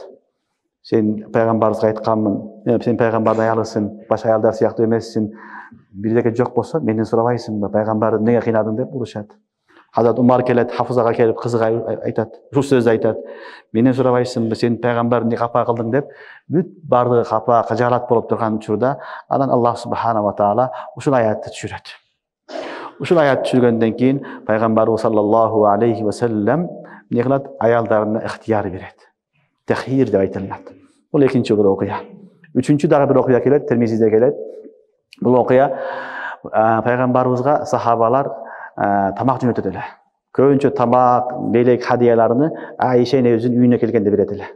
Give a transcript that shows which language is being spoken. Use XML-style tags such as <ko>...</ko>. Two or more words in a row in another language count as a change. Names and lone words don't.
<ky>Sen пайгамбарыбызга айтканмын, сен пайгамбардын аялысың, башка аялдар сыяктуу эмессиң. Бирдеке жок болсо менден сурабайсыңбы? Пайгамбарды эмнеге кыйнадың деп урушат. Hazrat Umar келет, Хафызага келип кызыга айтат, ушул сөздү айтат. Менден сурабайсыңбы, сен пайгамбарды эмне капа кылдың деп, бүт бардыгы капа, кыжаалат болуп турган учурда, анан</ky> <ar>الله سبحانه وتعالى</ar> <ky>ушул аятты түшүрөт. Ушул аятты түшүргөндөн кийин пайгамбарыбыз</ky> <ar>صلى الله عليه وسلم</ar> <ky>эмне кылат? Аялдарына ыктыяр берет. Tehir деп айтылат. Бул экинчи бир окуя. Үчүнчү дагы бир окуя келет, Термизиде келет. Бул окуя пайгамбарыбызга сахабалар тамак жөнөтөт эле. Көбүнчө тамак, белек, хадияларны Айша энебиздин үйүнө келгенде берет эле.</ky>